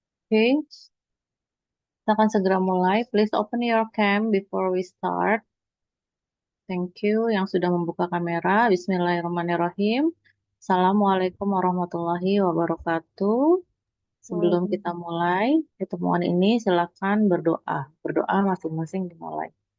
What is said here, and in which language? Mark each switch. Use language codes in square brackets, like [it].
[id] Oke, kita akan segera mulai. [en] Please open your cam before we start. Thank you [id] yang sudah membuka kamera. Bismillahirrahmanirrahim. Assalamualaikum warahmatullahi wabarakatuh. Sebelum kita Waalaikumsalam. mulai pertemuan ini, silakan berdoa. Berdoa masing-masing dimulai.